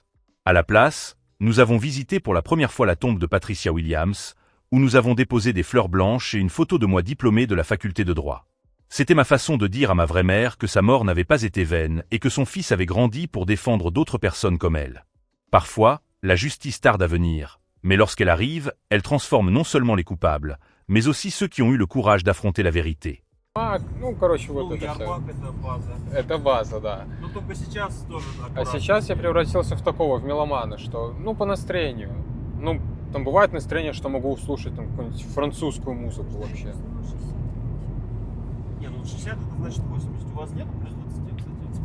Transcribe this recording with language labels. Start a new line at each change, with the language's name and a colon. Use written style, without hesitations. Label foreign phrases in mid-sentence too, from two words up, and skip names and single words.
French: À la place, nous avons visité pour la première fois la tombe de Patricia Williams, où nous avons déposé des fleurs blanches et une photo de moi diplômé de la faculté de droit. C'était ma façon de dire à ma vraie mère que sa mort n'avait pas été vaine et que son fils avait grandi pour défendre d'autres personnes comme elle. Parfois, la justice tarde à venir, mais lorsqu'elle arrive, elle transforme non seulement les coupables, mais aussi ceux qui ont eu le courage d'affronter la vérité.
Russian: Ну, короче, вот Ну, это всё. Ярмак это база. Это база, да. Но только сейчас тоже А аккуратно. сейчас я превратился в такого, в меломана, что, ну, по настроению. Ну, там бывает настроение, что могу слушать там какую-нибудь французскую музыку вообще. Не, ну 60 это значит 80. У вас нет плюс 20, кстати?